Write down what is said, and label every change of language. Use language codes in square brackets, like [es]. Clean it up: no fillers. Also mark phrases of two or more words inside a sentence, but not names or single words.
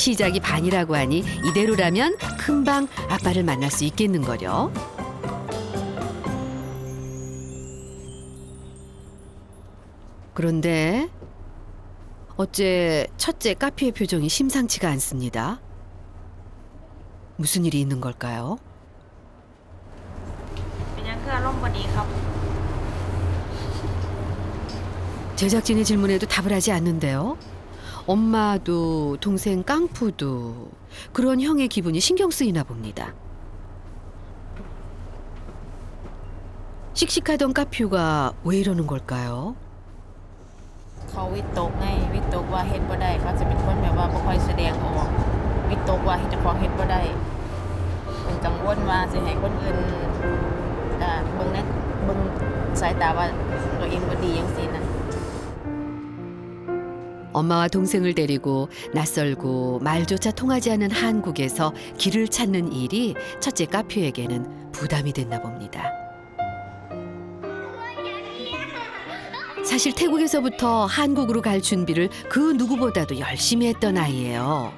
[ko] 시작이 반이라고 하니 이대로라면 금방 아빠를 만날 수 있겠는걸요. 그런데 어째 첫째 카피의 표정이 심상치가 않습니다. 무슨 일이 있는 걸까요? [tts] เป็นยังคืออารมณ์บ่ดีครับ [ko] 제작진의 질문에도 답을 하지 않는데요. 엄마도 동생 깡푸도 그런 형의 기분이 신경 쓰이나 봅니다. 씩씩하던 까퓨가 왜 이러는 걸까요? [tts] เขาวิตกไงวิตกว่าเฮ็ดบ่ได้เขาจะเป็นคนแบบว่าบ่ค่อยแสดงออกวิตกว่าเฮ็ดเจ้าของเฮ็ดบ่ได้เป็นกังวลว่าสิให้คนอื่นเบิ่งสายตาว่าตัวเองบ่ดีจังซี่นะ [ko] 엄마와 동생을 데리고 낯설고 말조차 통하지 않는 한국에서 길을 찾는 일이 첫째 까퓨에게는 부담이 됐나 봅니다. 사실 태국에서부터 한국으로 갈 준비를 그 누구보다도 열심히 했던 아이예요.